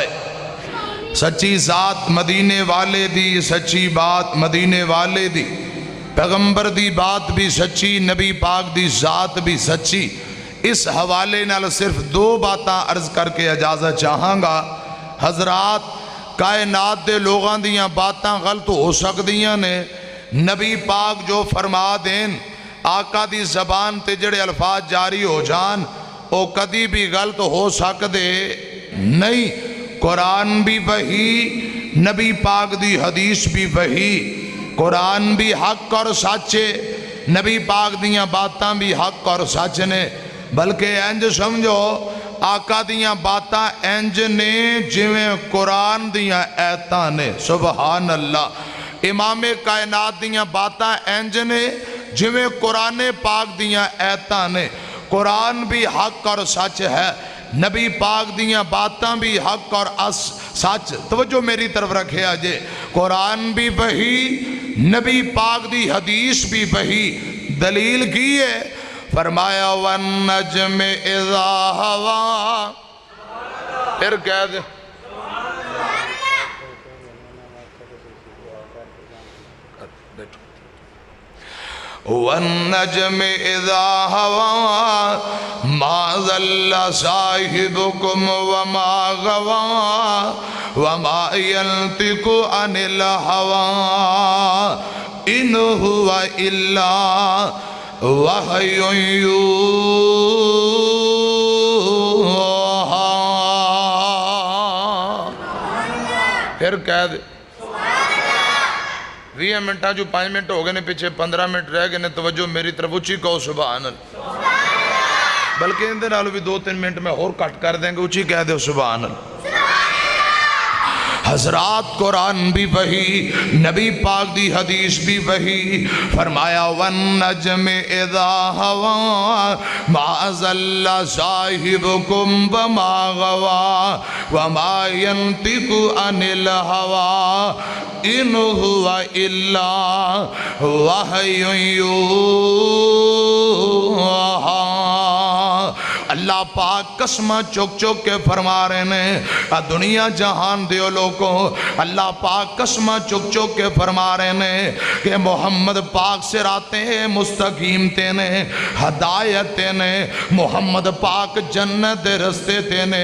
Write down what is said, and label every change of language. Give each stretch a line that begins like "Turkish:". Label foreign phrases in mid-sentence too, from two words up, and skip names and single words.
Punjabi: سچی ذات مدینے والے دی، سچی بات مدینے والے دی، پیغمبر دی بات بھی سچی، نبی پاک دی ذات بھی سچی۔ اس حوالے نال صرف دو باتاں عرض کر کے اجازت چاہاں گا۔ حضرات کائنات دے لوگاں دیاں باتاں غلط ہو سکدیاں نے، نبی پاک جو فرما دین آقا دی زبان تے جڑے الفاظ جاری ہو جان او کدی بھی غلط ہو سکدے نہیں۔ قرآن بھی وحی، نبی پاک دی حدیث بھی وحی، قرآن بھی حق اور سچے، نبی پاک دیاں باتاں بھی حق اور سچ نے۔ بلکہ انج سمجھو آقا دیاں باتاں انج نے جویں قرآن دیاں ایتاں نے،
Arabic: سبحان اللہ۔
Punjabi: امام کائنات دیاں باتاں انج نے جویں قرآن پاک دیاں ایتاں نے۔ قرآن بھی حق اور سچ ہے، نبی پاک دیاں باتاں بھی حق اور سچ۔ توجہ میری طرف رکھے آجے، قرآن بھی وحی، نبی پاک دی حدیث بھی وحی۔ دلیل کی ہے؟ فرمایا
Arabic: وَالنَّجْمِ اِذَا هَوَا،
Punjabi: پھر کہہ دے
Arabic: وَالنَّجْمِ اِذَا هَوَا مَا ضَلَّ صَاحِبُكُمْ وَمَا غَوَا وَمَا يَنْطِقُ عَنِ الْهَوَا إِنْ هُوَ إِلَّا وحی یوحا۔
Punjabi: پھر کہہ دے 20 منٹاں جو 5 منٹ ہو گئے نے، پیچھے 15 منٹ رہ گئے نے، توجہ میری طرف اچھی کہو
Arabic: سبحان اللہ۔
Punjabi: بلکہ اندر نالو بھی 2-3 منٹ میں اور کٹ کر دیں گے، اچھی کہہ دے
Arabic: سبحان اللہ۔
Punjabi: حضرات قرآن بھی وحی، نبی پاک دی حدیث بھی وحی۔
Arabic: فرمایا وَالنَّجْمِ اِذَا هَوَا مَا ضَلَّ صَاحِبُكُمْ وَمَا غَوَا وَمَا يَنْطِقُ عَنِ الْهَوَا إِنْ هُوَ إِلَّا وَحْيٌ يُوحَا۔
Punjabi: اللہ پاک قسمہ چک چک کے فرما رہے ہیں، دنیا جہان دیو لوگوں، اللہ پاک قسمہ چک چک کے فرما رہے ہیں کہ محمد پاک صراطِ مستقیم تینے، ہدایت تینے، محمد پاک جنت دے رستے تینے۔